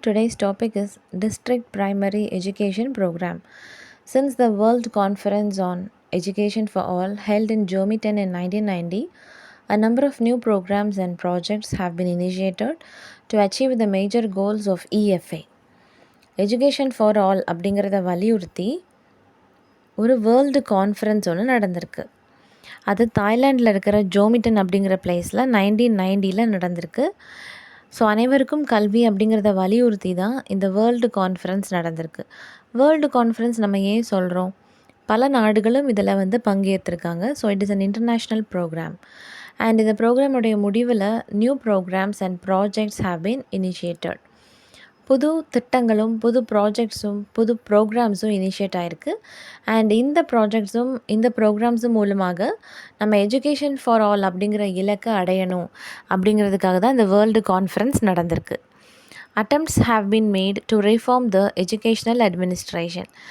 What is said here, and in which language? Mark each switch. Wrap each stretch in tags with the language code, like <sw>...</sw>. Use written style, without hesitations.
<en>Today's topic is District Primary Education Program. Since the World Conference on Education for All held in Germany in 1990, a number of new programs and projects have been initiated to achieve the major goals of EFA.</en> <ta>Education for All அப்படிங்கிறத வலியுறுத்தி ஒரு world conference ஒன்று நடந்திருக்கு. அது தாய்லாண்டில் இருக்கிற ஜோமிட்டன் அப்படிங்கிற பிளேஸில் 1990 நடந்திருக்கு. ஸோ அனைவருக்கும் கல்வி அப்படிங்கிறத வலியுறுத்தி தான் இந்த வேர்ல்டு கான்ஃபரன்ஸ் நடந்திருக்கு. வேர்ல்டு கான்ஃபரன்ஸ் நம்ம ஏன் சொல்கிறோம்? பல நாடுகளும் இதில் பங்கேற்றிருக்காங்க.</ta> <en>So it is an international programme. And</en> <ta>இந்த ப்ரோக்ராமுடைய முடிவில்</ta> <en>New programs and projects have been initiated.</en> <ta>புது திட்டங்களும் புது ப்ராஜெக்ட்ஸும் புது ப்ரோக்ராம்ஸும் இனிஷியேட் ஆகிருக்கு. அண்ட் இந்த ப்ரோக்ராம்ஸும் மூலமாக நம்ம எஜுகேஷன் ஃபார் ஆல் அப்படிங்கிற இலக்கை அடையணும் அப்படிங்கிறதுக்காக தான் இந்த வேர்ல்டு கான்ஃபரன்ஸ் நடந்திருக்கு.</ta> <en>attempts have been made to reform the educational administration.</en>